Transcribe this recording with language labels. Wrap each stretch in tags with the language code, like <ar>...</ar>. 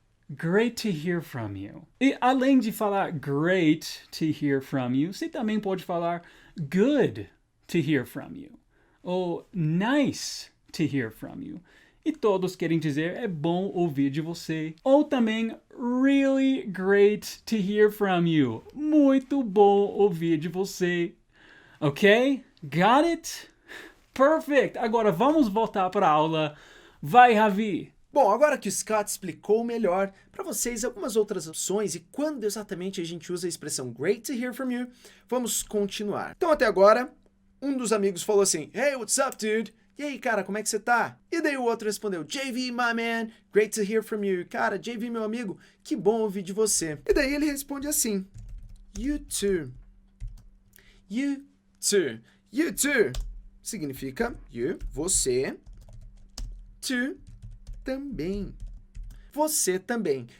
<en>Great to hear from you.</en> <pt>E além de falar</pt> <en>great to hear from you,</en> <pt>você também pode falar</pt> <en>good to hear from you.</en> <pt>Ou</pt> <en>nice to hear from you.</en> <pt>E todos querem dizer é bom ouvir de você. Ou também</pt> <en>really great to hear from you.</en> <pt>Muito bom ouvir de você.</pt> <en>Ok? Got it? Perfect!</en> <pt>Agora vamos voltar para a aula. Vai, Javi! Bom, agora que o Scott explicou melhor para vocês algumas outras opções e quando exatamente a gente usa a expressão</pt> <en>great to hear from you,</en> <pt>vamos continuar. Então até agora, um dos amigos falou assim,</pt> <en>hey, what's up, dude?</en> <pt>E aí, cara, como é que você tá? E daí o outro respondeu,</pt> <en>JV, my man, great to hear from you.</en> <pt>Cara, JV, meu amigo, que bom ouvir de você. E daí ele responde assim,</pt> <en>you too. You too. You too</en> <pt>significa</pt> <en>you, você, to, também.</en> <pt>Você também.</pt>